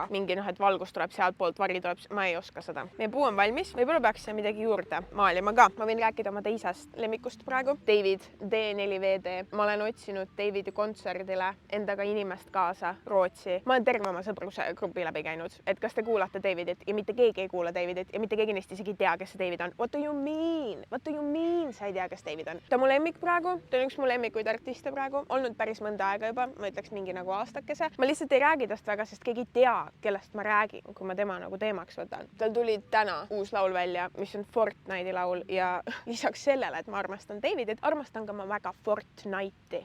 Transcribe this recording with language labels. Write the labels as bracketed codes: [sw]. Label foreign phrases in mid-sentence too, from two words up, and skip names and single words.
[et] Mingi et valgus tuleb sealtpoolt, vari tuleb, ma ei oska seda. Meie puu on valmis, võib-olla peaks siia midagi juurde maalima ka. Ma võin rääkida oma teisest lemmikust praegu. David, D4VD. Ma olen otsinud Davidi kontserdile endaga inimest kaasa Rootsi. Ma olen terve oma sõpruse grupi läbi käinud, et kas te kuulate Davidit ja mitte keegi ei kuula Davidit ja mitte keegi neist isegi ei tea, kes see David on. [en] What do you mean? What do you mean? [et] Sa ei tea, kes David on. Ta on mu lemmik praegu. Ta on üks mu lemmikuid artiste praegu. Olnud päris mõnda aega juba. Ma ütleks mingi nagu aastakese. Ma lihtsalt ei räägi tast väga, sest keegi ei tea, kellest ma räägin, kui ma tema nagu teemaks võtan. Tal tuli täna uus laul välja, mis on Fortnite'i laul ja lisaks sellele, et ma armastan Davidit, armastan ka ma väga Fortnite'i.